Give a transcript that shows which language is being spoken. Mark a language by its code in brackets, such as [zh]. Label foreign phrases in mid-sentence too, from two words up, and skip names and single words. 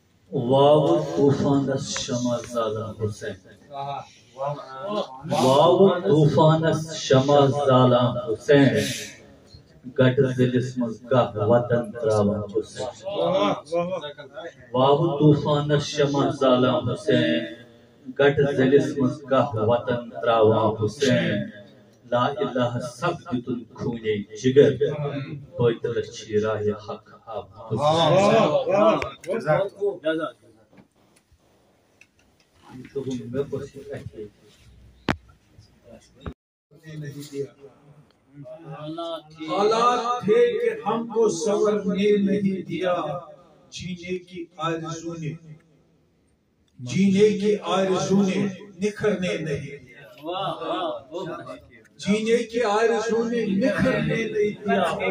[ks] واو طوفانس شمع زالا حسین واو طوفانس شمع زالا حسین گٹ ذلس مز گہ وطن تراوان حسین واو طوفانس شمع زالا حسین گٹ ذلس مز گہ وطن تراوان حسین [ar] لا الہ [ks] سب دتن خونے جگر بیتل چھی راہ حق آب [ur] حالات تھے کہ ہم کو سنورنے نہیں دیا جینے کی آرزو نے نکھرنے نہیں دیا جینے کی آرزو نے نکھرنے نہیں دیا